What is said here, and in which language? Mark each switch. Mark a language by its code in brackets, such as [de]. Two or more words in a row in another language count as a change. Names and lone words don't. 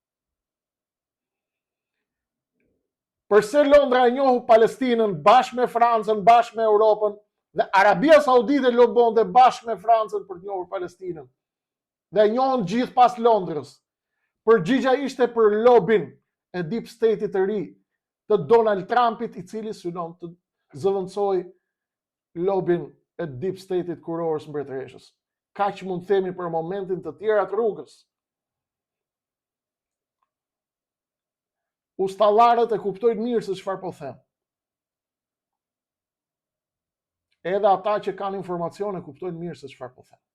[sq] Përse Londra e njohu Palestinën bashkë me Francën, bashkë me Europën, dhe Arabia Saudite lobonte bashkë me Francën për të njohur Palestinën. Dhe njohën gjithë pas Londrës. Përgjigja ishte për lobin e [en] deep state- [sq] it të ri të Donald Trumpit, i cili synon të zëvendësoj lobin e [en] deep state- [sq] it kurorës mbretëreshës. Kaq mund të themi për momentin, të tjerat rrugës. Ustallarët e kuptojnë mirë se çfarë po them. Edhe ata që kanë informacione kuptojnë mirë se çfarë po them.